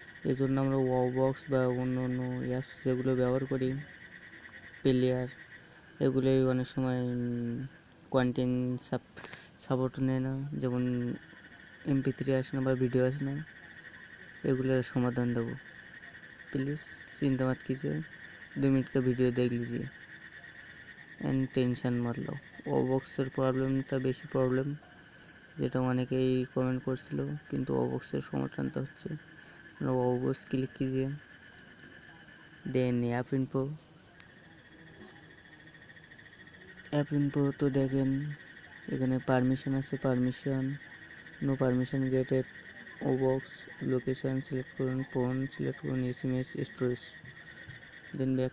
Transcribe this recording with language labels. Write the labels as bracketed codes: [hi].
[bn] এই জন্য আমরা ওয়াওবক্স বা অন্য অন্য অ্যাপস যেগুলো ব্যবহার করি, প্লেয়ার, এগুলোই অনেক সময় কন্টেন্ট সাপোর্ট নেয় না, যেমন MP3 আসে না বা ভিডিও আসে না। এগুলোর সমাধান দেবো। [hi] प्लीज़ चिंता मत कीजिए, 2 मिनट का वीडियो देख लीजिए एंड टेंशन मत लो। [bn] ওবক্সের প্রবলেমটা বেশি প্রবলেম, যেটা অনেকেই কমেন্ট করছিল, কিন্তু ওবক্সের সমাধানটা হচ্ছে ওবক্স ক্লিক [hi] कीजिए, [bn] দেন অ্যাপ ইনফো তো দেখেন এখানে পারমিশন আছে, permission, no permission gated, ওবক্স, location select করুন, ফোন সিলেক্ট করুন, SMS স্টোরেজ, देन